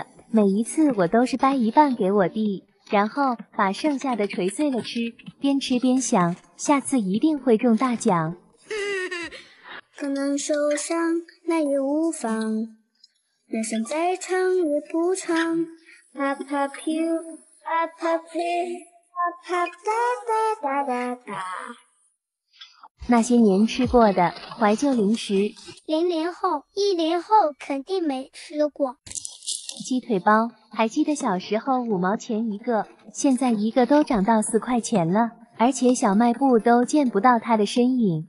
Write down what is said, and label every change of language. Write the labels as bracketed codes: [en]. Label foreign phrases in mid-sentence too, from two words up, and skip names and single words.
[zh] 每一次我都是掰一半给我弟，然后把剩下的捶碎了吃，边吃边想，下次一定会中大奖。可能受伤，那也无妨。人生再长也不长。 [en] Pop pop you, pop pop play, pop pop da da da da da。 [zh] 那些年吃过的怀旧零食 00后、10后肯定没吃过。鸡腿包，还记得小时候5毛钱一个，现在一个都涨到4块钱了，而且小卖部都见不到它的身影。